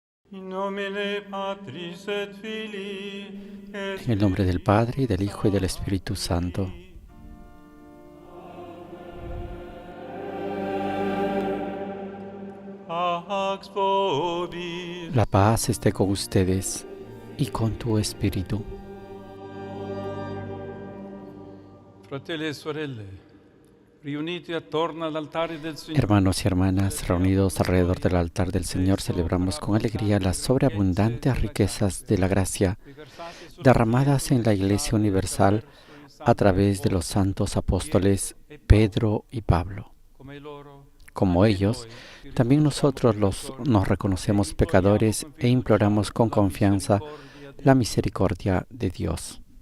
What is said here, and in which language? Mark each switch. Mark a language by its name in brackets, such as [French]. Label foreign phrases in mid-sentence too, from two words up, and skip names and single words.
[Latin] In nomine Patris et Filii et [Spanish] En el nombre del Padre, y del Hijo, y del Espíritu Santo. [Latin] Pax vobis. [Spanish] La paz esté con ustedes y con tu espíritu. [Italian] Fratelli e sorelle, riuniti attorno all'altare del Signore. [Spanish] Hermanos y hermanas, reunidos alrededor del altar del Señor, celebramos con alegría las sobreabundantes riquezas de la gracia derramadas en la Iglesia Universal a través de los santos apóstoles Pedro y Pablo. Como ellos, también nosotros nos reconocemos pecadores e imploramos con confianza la misericordia de Dios.